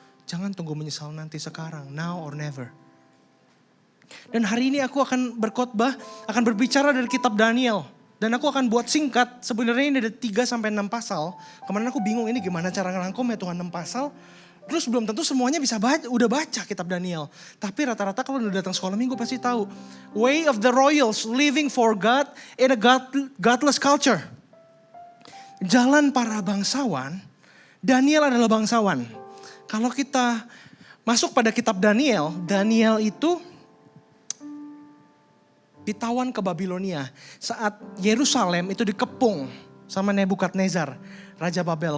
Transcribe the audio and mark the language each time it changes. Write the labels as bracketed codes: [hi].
[id] Jangan tunggu menyesal nanti, sekarang, [en] now or never. [id] Dan hari ini aku akan berkhotbah, akan berbicara dari kitab Daniel. Dan aku akan buat singkat, sebenarnya ini ada 3-6 pasal. Kemarin aku bingung ini gimana cara ngerangkum ya Tuhan 6 pasal. Terus belum tentu semuanya bisa udah baca kitab Daniel. Tapi rata-rata kalau udah datang sekolah minggu pasti tahu. [en] Way of the Royals, living for God in a godless culture. [id] Jalan para bangsawan, Daniel adalah bangsawan. Kalau kita masuk pada kitab Daniel, Daniel itu ditawan ke Babilonia saat Yerusalem itu dikepung sama Nebukadnezar, Raja Babel.